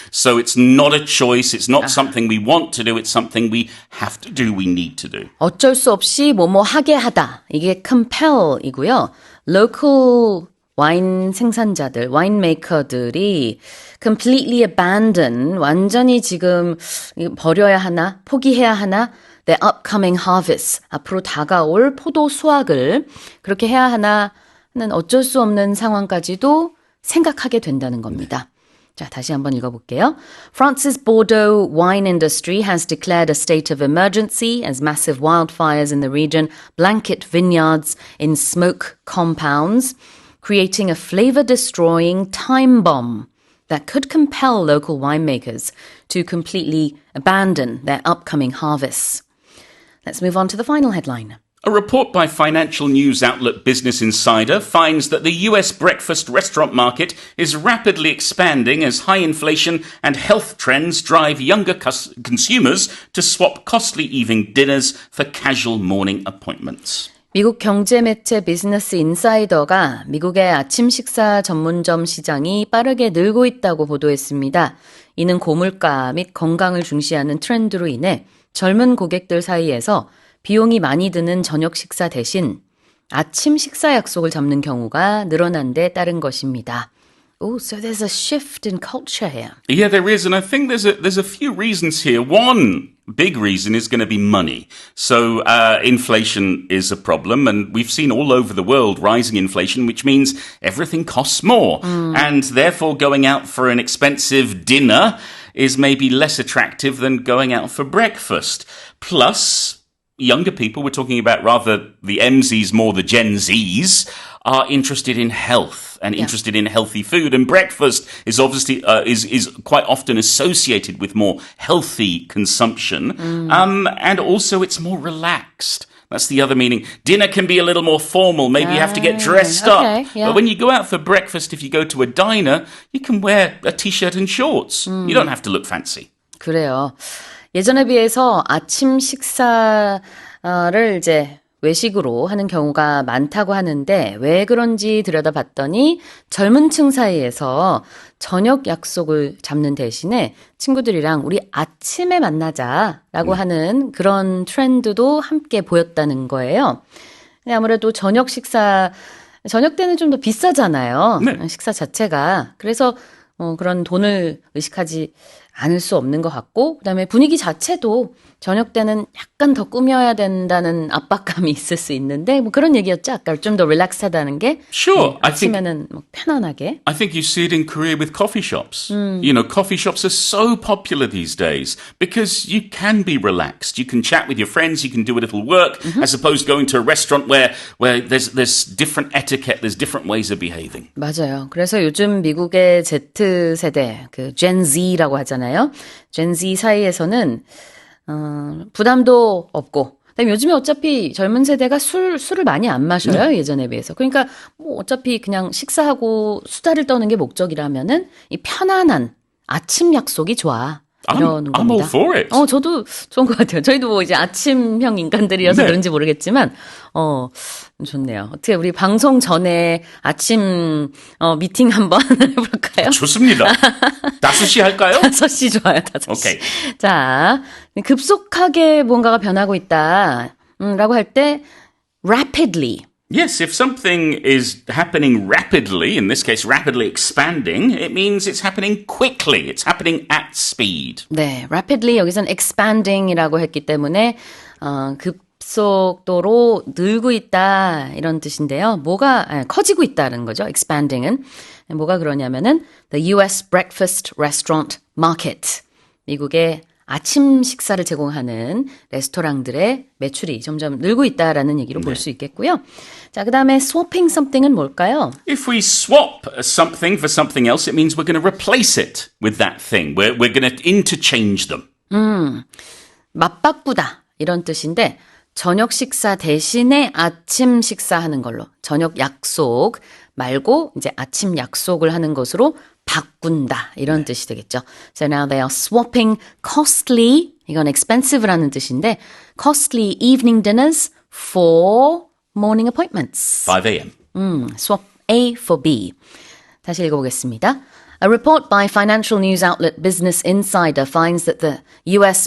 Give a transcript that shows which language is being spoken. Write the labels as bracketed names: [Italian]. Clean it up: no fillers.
[English] So it's not a choice. It's not something we want to do. It's something we have to do. We need to do. [Korean] 어쩔 수 없이 뭐뭐 하게 하다. 이게 compel이고요. local 와인 생산자들, 와인 메이커들이 [English] completely abandon, [Korean] 완전히 지금 버려야 하나, 포기해야 하나, [English] the upcoming harvest, [Korean] 앞으로 다가올 포도 수확을 그렇게 해야 하나 하는 어쩔 수 없는 상황까지도 생각하게 된다는 겁니다. 자, 다시 한번 읽어볼게요. [English] France's Bordeaux wine industry has declared a state of emergency as massive wildfires in the region blanket vineyards in smoke compounds, creating a flavor-destroying time bomb that could compel local winemakers to completely abandon their upcoming harvests. Let's move on to the final headline. A report by financial news outlet Business Insider finds that the US breakfast restaurant market is rapidly expanding as high inflation and health trends drive younger consumers to swap costly evening dinners for casual morning appointments. [Korean] 미국 경제 매체 비즈니스 인사이더가 미국의 아침 식사 전문점 시장이 빠르게 늘고 있다고 보도했습니다. 이는 고물가 및 건강을 중시하는 트렌드로 인해 젊은 고객들 사이에서 비용이 많이 드는 저녁 식사 대신 아침 식사 약속을 잡는 경우가 늘어난 데 따른 것입니다. [English] Oh, so there's a shift in culture here. Yeah, there is, and I think there's a few reasons here. One big reason is going to be money. So inflation is a problem, and we've seen all over the world rising inflation, which means everything costs more, and therefore going out for an expensive dinner is maybe less attractive than going out for breakfast. Plus, younger people, we're talking about rather the MZs, more the Gen Zs, are interested in health and interested in healthy food. And breakfast is obviously is quite often associated with more healthy consumption. And also it's more relaxed. That's the other meaning. Dinner can be a little more formal. Maybe you have to get dressed up. Yeah. But when you go out for breakfast, if you go to a diner, you can wear a t-shirt and shorts. You don't have to look fancy. [Korean] 그래요. 예전에 비해서 아침 식사를 이제 외식으로 하는 경우가 많다고 하는데 왜 그런지 들여다봤더니 젊은 층 사이에서 저녁 약속을 잡는 대신에 친구들이랑 우리 아침에 만나자라고 하는 그런 트렌드도 함께 보였다는 거예요. 아무래도 저녁 때는 좀 더 비싸잖아요. 네. 식사 자체가. 그래서 그런 돈을 의식하지 않을 수 없는 것 같고 그다음에 분위기 자체도 저녁 때는 약간 더 꾸며야 된다는 압박감이 있을 수 있는데 뭐 그런 얘기였죠. 아까 좀 더 릴렉스하다는 게 [English] Sure. [Korean] 아침에는 뭐 편안하게. [English] I think you see it in Korea with coffee shops. You know, coffee shops are so popular these days because you can be relaxed. You can chat with your friends. You can do a little work as opposed to going to a restaurant where there's different etiquette. There's different ways of behaving. [Korean] 맞아요. 그래서 요즘 미국의 Z세대, 그 Gen Z라고 하잖아요. Gen Z 사이에서는 부담도 없고 그다음에 요즘에 어차피 젊은 세대가 술을 많이 안 마셔요. 예전에 비해서. 그러니까 뭐 어차피 그냥 식사하고 수다를 떠는 게 목적이라면은 이 편안한 아침 약속이 좋아. 이런 겁니다. [English] I'm all for it. [Korean] 저도 좋은 것 같아요. 저희도 뭐 이제 아침형 인간들이어서 그런지 모르겠지만, 좋네요. 어떻게 우리 방송 전에 아침, 미팅 한번 해볼까요? 좋습니다. 5시 할까요? 5시 좋아요, 5시. 오케이. 자, 급속하게 뭔가가 변하고 있다. 라고 할 때, rapidly. [English] Yes, if something is happening rapidly, in this case rapidly expanding, it means it's happening quickly. It's happening at speed. [Korean] 네, rapidly 여기선 expanding이라고 했기 때문에, 급속도로 늘고 있다 이런 뜻인데요. 뭐가 커지고 있다는 거죠. expanding은 뭐가 그러냐면은 the U.S. [English] breakfast restaurant market [Korean] 미국의 아침 식사를 제공하는 레스토랑들의 매출이 점점 늘고 있다라는 얘기로 볼 수 있겠고요. 자, 그다음에 swapping something은 뭘까요? [English] If we swap something for something else, it means we're going to replace it with that thing. We're going to interchange them. [Korean] 맞바꾸다 이런 뜻인데 저녁 식사 대신에 아침 식사하는 걸로 저녁 약속 말고 이제 아침 약속을 하는 것으로 바꾼다 이런 뜻이 되겠죠. [English] So now they are swapping costly [Korean] 이건 expensive라는 뜻인데 [English] costly evening dinners for morning appointments. 5 a.m. Swap A for B. [Korean] 다시 읽어보겠습니다. [English] A report by financial news outlet Business Insider finds that the U.S.